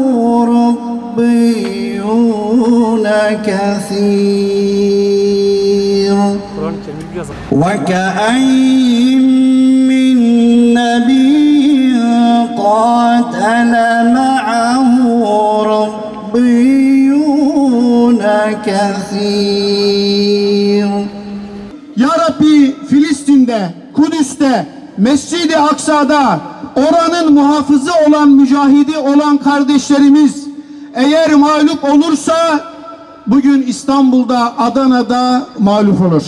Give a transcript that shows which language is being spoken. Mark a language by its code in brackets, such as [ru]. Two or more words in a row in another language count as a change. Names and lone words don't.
[ar] ربيون كثير وكأين من نبي قاتل معه ربيون كثير. [tr] Ya Rabbi, Filistin'de, Kudüs'te, Mescid-i Aksa'da oranın muhafızı olan, mücahidi olan kardeşlerimiz eğer mağlup olursa bugün İstanbul'da, Adana'da mağlup olur.